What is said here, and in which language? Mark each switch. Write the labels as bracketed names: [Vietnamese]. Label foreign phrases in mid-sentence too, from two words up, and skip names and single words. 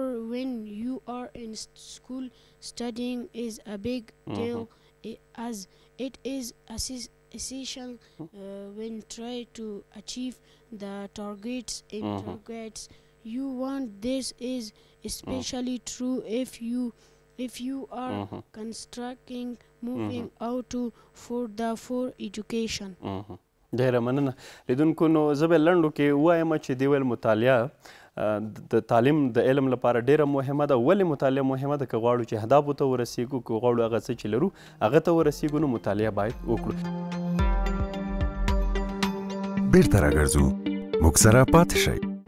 [English] When you are in school, studying is a big deal as it is essential when try to achieve the targets you want. This is especially true if you are constructing moving out for education. [Pashto] ډیره مننه لیدونکو نو زه به لنډو کې ووایم چې دې ویل مطالعه د تعلیم د علم لپاره ډیره مهمه ده. ولې مطالعه مهمه ده؟ که غواړو چې اهدافو ته ورسیږو، که غواړو هغه څه چې لرو هغه ته ورسیږو، نو مطالعه باید وکړو. بیرته راګرځو، موږ سره پاتې شئ.